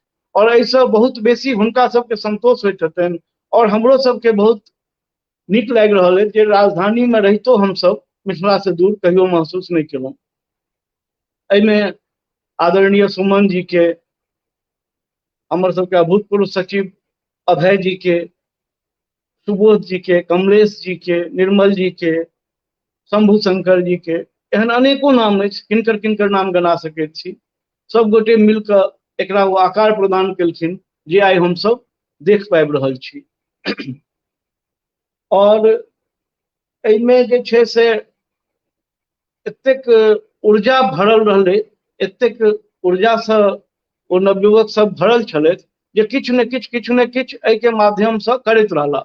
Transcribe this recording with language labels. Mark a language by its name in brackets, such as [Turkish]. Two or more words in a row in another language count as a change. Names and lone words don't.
[Maithili] और एहिसँ बहुत बेसी हुनका सबके संतोष होइत हेतनि और हमरो सबके बहुत नीक लागि रहल अछि जे राजधानी में रहितो हमसब मिथिला से दूर कहियो महसूस नहीं केलहुँ। एहिमे आदरणीय सुमन जी के, हमर सबके अभूतपूर्व सचिव अभय जी के, सुबोध जी के, कमलेश जी के, निर्मल जी के, शंभु शंकर जी के, एहन अनेको नाम अछि, किनकर किनकर नाम गना सकैत छी। सब गोटे मिलकर एकरा वो आकार प्रदान केलखिन जे आइ हम सब देख पाबि रहल छी। और एहिमे जे छै से एतेक ऊर्जा भरल रहलै, एतेक ऊर्जासँ ओ नवयुवक सब भरल छलथि जे किछु ने किछु एहिके माध्यमसँ करैत रहला।